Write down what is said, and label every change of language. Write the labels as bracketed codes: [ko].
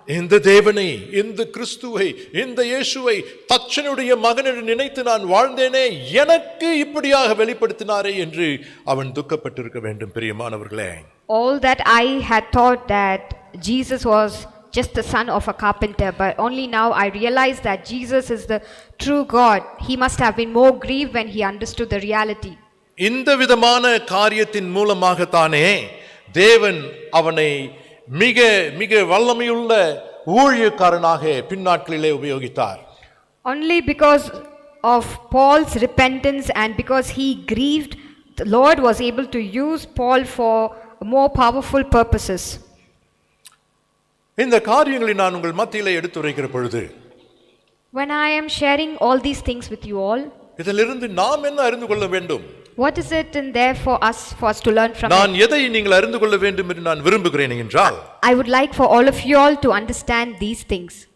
[ta] இந்த தேவனை, இந்த கிறிஸ்துவை, இந்த இயேசுவை தச்சனுடைய மகன் என்று நினைத்து நான் வாழ்ந்தேனே, எனக்கு இப்படியாக வெளிப்படுத்தினாரே என்று அவன் துக்கப்பட்டிருக்க வேண்டும். பிரியமானவர்களே, [en] All that I had thought that Jesus was just the son of a carpenter, but only now I realize that Jesus is the true God. He must have been more grieved when he understood the reality. [ta] இந்த விதமான காரியத்தின் மூலமாகத்தானே தேவன் அவனை மிக மிக வல்லமையுள்ள ஊழியக்காரனாக பின்னாட்களிலே உபயோகித்தார். [en] Only because of Paul's repentance and because he grieved, the Lord was able to use Paul for more powerful purposes. [ta] இந்த காரியங்களை நான் உங்கள் மத்தியிலே எடுத்துரைக்கிற பொழுது, [en] When I am sharing all these things with you all, [ta] இதிலிருந்து நாம் என்ன அறிந்து கொள்ள வேண்டும்? [en] what is it in there for us to learn from [ta] நான் [en] it? [ta] எதை நீங்கள் அறிந்து கொள்ள வேண்டும் என்று நான் விரும்புகிறேன் என்றால், [en] I would like for all of you all to understand these things.